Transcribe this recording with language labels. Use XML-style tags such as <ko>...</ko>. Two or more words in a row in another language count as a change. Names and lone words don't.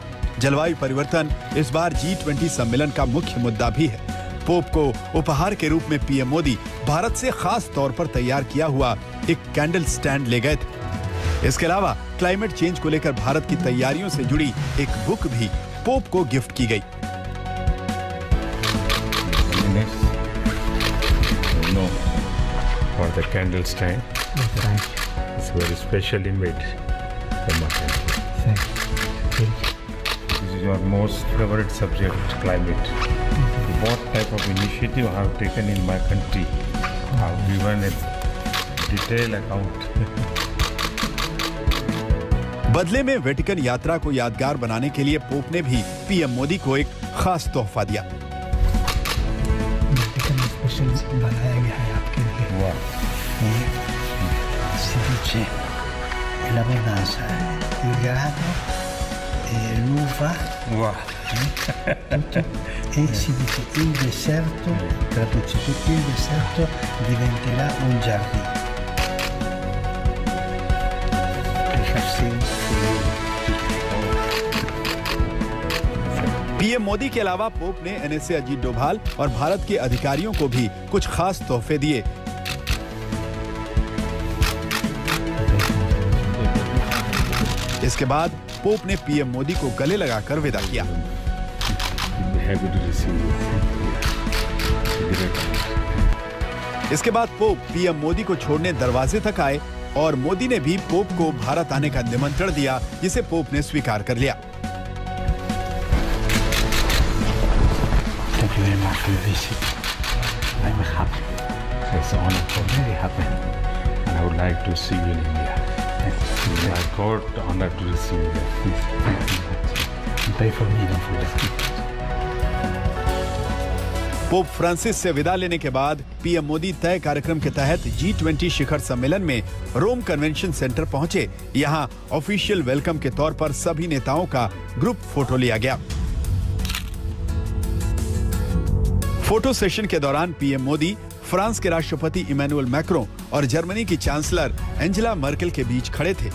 <hi>जलवायु परिवर्तन इस बार G20 सम्मेलन का मुख्य मुद्दा भी है। पोप को उपहार के रूप में पीएम मोदी भारत से खास तौर पर तैयार किया हुआ एक</hi> <en>candle stand</en> <hi>ले गए थे। इसके अलावा</hi> <en>climate change</en> <hi>को लेकर भारत की तैयारियों से जुड़ी एक बुक भी पोप को गिफ्ट की गई।</hi> <en>For the candle stand, it's very specially made for my country. Thank you. This is your most favorite subject, climate. What type of initiative I have taken in my country? I have given a detailed account.</en> <hi>बदले में वेटिकन यात्रा को यादगार बनाने के लिए पोप ने भी पीएम मोदी को एक खास तोहफा दिया। वेटिकन स्पेशल बनाया गया है आपके लिए।</hi> <it>Si dice</it> <es>la venganza,</es> <it>il grano e l'uva, e si dice il deserto, traduce tutto, il deserto diventerà un giardino.</it> <hi>पीएम मोदी के अलावा पोप ने एनएसए अजीत डोभाल और भारत के अधिकारियों को भी कुछ खास तोहफे दिए। इसके बाद पोप ने पीएम मोदी को गले लगाकर विदा किया। इसके बाद पोप पीएम मोदी को छोड़ने दरवाजे तक आए और मोदी ने भी पोप को भारत आने का निमंत्रण दिया, जिसे पोप ने स्वीकार कर लिया।</hi> <en>Thank you very much for your visit. I'm happy. It's an honor for me, very happy. And I would like to see you in India. I got the honor to receive you. Pray for me, don't forget.</en> <hi>पोप फ्रांसिस से विदा लेने के बाद पीएम मोदी तय कार्यक्रम के तहत G20 शिखर सम्मेलन में रोम कन्वेंशन सेंटर पहुंचे। यहां</hi> <en>official welcome</en> <hi>के तौर पर सभी नेताओं का</hi> <en>group photo</en> <hi>लिया गया।</hi> <en>photo session</en> <hi>के दौरान पीएम मोदी फ्रांस के राष्ट्रपति इमैनुअल मैक्रों और जर्मनी की चांसलर एंजेला मर्केल के बीच खड़े थे।</hi>